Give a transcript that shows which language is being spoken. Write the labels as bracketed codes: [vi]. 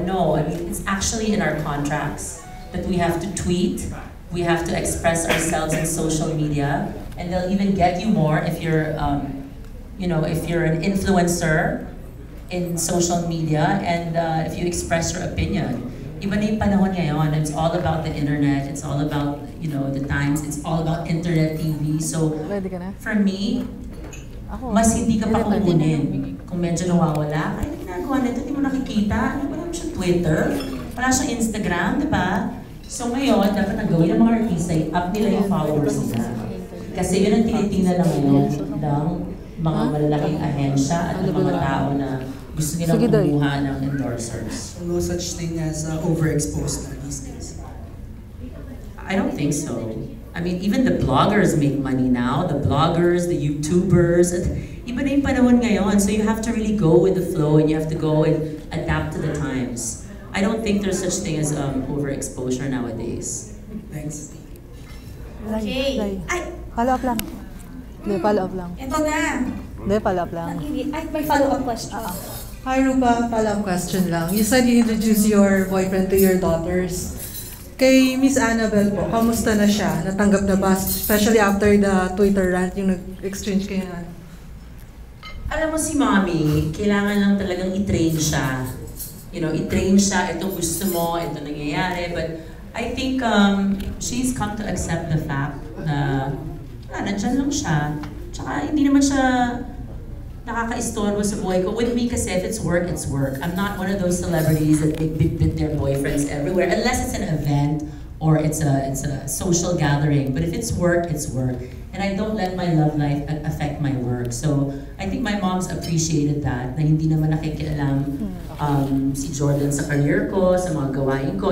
[en] No, I mean, it's actually in our contracts that we have to tweet, we have to express ourselves in social media, and they'll even get you more if you're, you know, if you're an influencer in social media and if you express your opinion. [tl] Iba na yung panahon ngayon. [en] It's all about the internet. It's all about, you know, the times. It's all about internet TV. So, [tl] Ready ka na? [en] for me, [tl] Ako. mas hindi ka pa kukunin. Kung medyo nawawala, ay ginagawa nito, hindi mo nakikita. Ano ba naman siya Twitter? Wala siyang Instagram, di ba? So ngayon, dapat ang gawin ng mga artista, up nila yung followers nila. Kasi yun ang tinitingnan na ngayon ng mga malalaking ahensya at ng mga tao na gusto nilang Sige, Day. kumuha ng endorsers. [en] No such thing as overexposed na these days. I don't think so. I mean, even the bloggers make money now. The bloggers, the YouTubers. [tl] At iba na yung panahon ngayon. [en] So you have to really go with the flow and you have to go and adapt to the times. I don't think there's such thing as overexposure nowadays. Thanks. Okay. Ay, [tl] Follow up lang. Hindi, follow up lang. ito na. Hindi, follow up lang. Ay, may follow-up question. [en] Hi Rupa, follow-up question lang. You said you introduced your boyfriend to your daughters. [tl] Kay Miss Annabelle po, kamusta na siya? Natanggap na ba? [en] Especially after the Twitter rant, [tl] yung nag-exchange kayo na. Alam mo si Mommy, kailangan lang talagang i-train siya. [en] You know, [tl] i-train siya, ito gusto mo, ito nangyayari. [en] But I think she's come to accept the fact [tl] na nandyan lang siya. Tsaka hindi naman siya nakaka-istorbo sa buhay ko. [en] With me kasi, if it's work, it's work. I'm not one of those celebrities that bit their boyfriends everywhere, unless it's an event or it's a social gathering. But if it's work, it's work. And I don't let my love life affect my work. So I think my mom's appreciated that, [tl] na hindi naman nakikialam si Jordan sa career ko, sa mga gawain ko.